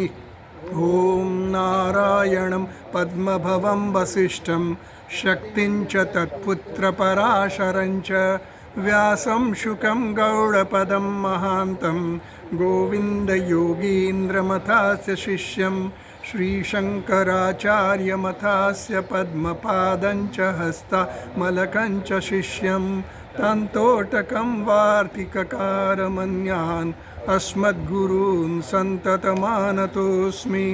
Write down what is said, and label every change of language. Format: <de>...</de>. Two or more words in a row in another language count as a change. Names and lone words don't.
<sa>ઓમ નારાયણં પદ્મભવં વસિષ્ઠં શક્તિં ચ તત્પુત્રપરાશરં ચ વ્યાસં શુકં ગૌડપદં મહાન્तं ગોવિन्दयोगीन्द्रमथास्य शिष्यं श्रीशङ्कराचार्यमथास्य पद्मपादं च हस्तामलकं च शिष्यं तन्तोटकं वार्तिककारमन्यान् अस्मद्गुरून् सन्ततमानतोऽस्मि.</sa>